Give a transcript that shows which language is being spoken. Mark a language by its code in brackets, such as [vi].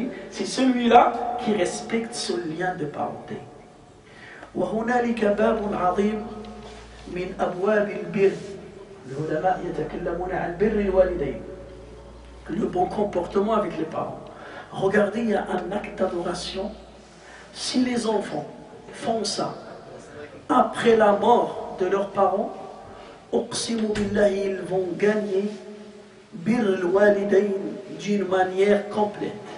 [fr] C'est celui-là qui respecte ce lien de parenté. [ar] وهنالك باب عظيم من أبواب البر. العلماء يتكلمون عن بر الوالدين. [fr] Le bon comportement avec les parents. Regardez, il y a un acte d'adoration. Si les enfants font ça après la mort de leurs parents, [ar] uqsimu billahi, [fr] ils vont gagner bir al-walidayn d'une manière complète.